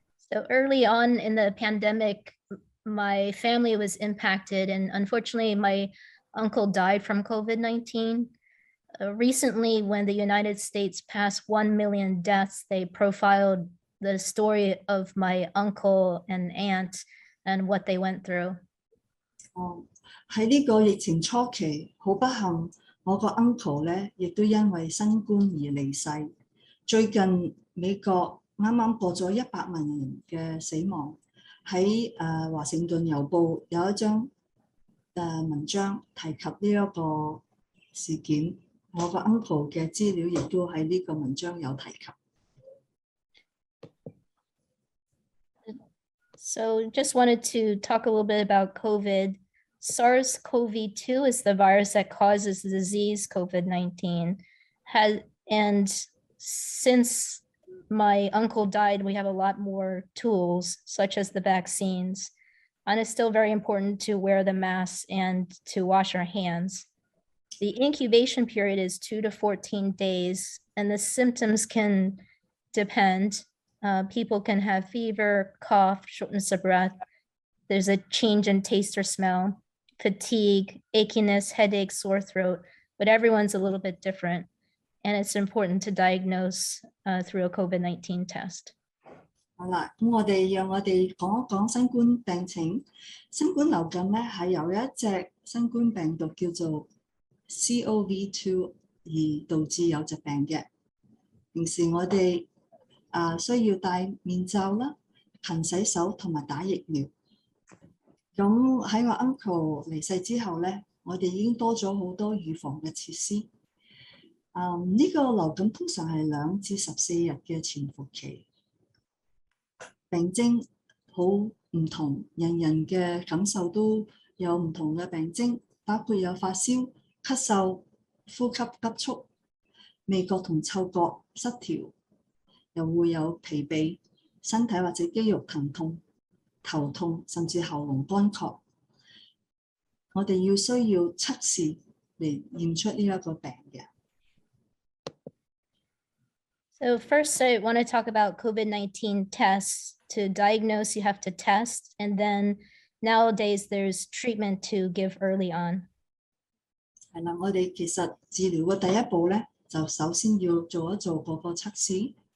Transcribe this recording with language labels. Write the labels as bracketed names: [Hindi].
[English] So early on in the pandemic, my family was impacted, and unfortunately, my uncle died from COVID-19. Recently, when the United States passed 1 million deaths, they profiled the story of my uncle and aunt and what they went through. [Cantonese] 喺呢個疫情初期，好不幸，我個 uncle 咧亦都因為新冠而離世。最近美國啱啱過咗100萬人嘅死亡。喺華盛頓郵報有一張文章提及呢一個事件。我個 uncle 嘅資料亦都喺呢個文章有提及。 [English] So just wanted to talk a little bit about COVID. SARS-CoV-2 is the virus that causes the disease COVID-19. And since my uncle died, we have a lot more tools, such as the vaccines. And it's still very important to wear the mask and to wash our hands. The incubation period is 2 to 14 days, and the symptoms can depend. People can have fever, cough, shortness of breath. There's a change in taste or smell, fatigue, achiness, headache, sore throat, but everyone's a little bit different. And it's important to diagnose through a COVID-19 test. [Cantonese] 好啦，咁我哋讓我哋講一講新冠病情。新冠流感咧係由一隻新冠病毒叫做 CoV2 而導致有疾病嘅。平時我哋需要戴面罩啦、勤洗手同埋打疫苗。咁喺我 uncle 離世之後咧，我哋已經多咗好多預防嘅設施。呢個流感通常係2至14日嘅潛伏期。病徵好唔同，人人嘅感受都有唔同嘅病徵，包括有發燒、咳嗽、呼吸急促、味覺同嗅覺失調，又會有疲憊、身體或者肌肉疼痛、頭痛，甚至喉嚨乾涸。我哋需要測試嚟驗出呢一個病嘅。 [English] So first, I want to talk about COVID-19 tests. To diagnose, you have to test, and then nowadays there's treatment to give early on. [Cantonese] 係啦，我哋其實治療嘅第一步咧，就首先要做一做嗰個測試。